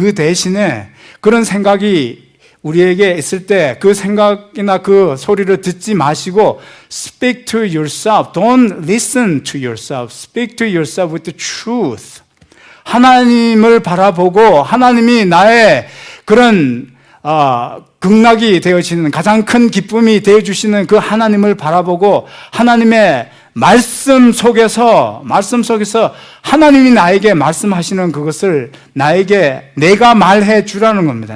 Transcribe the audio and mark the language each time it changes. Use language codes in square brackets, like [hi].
[ko] 그 대신에 그런 생각이 우리에게 있을 때 그 생각이나 그 소리를 듣지 마시고 [en] speak to yourself. Don't listen to yourself. Speak to yourself with the truth. [ko] 하나님을 바라보고 하나님이 나의 그런 극락이 되어지는 가장 큰 기쁨이 되어주시는 그 하나님을 바라보고 하나님의 말씀 속에서 하나님이 나에게 말씀하시는 그것을 내가 말해 주라는 겁니다.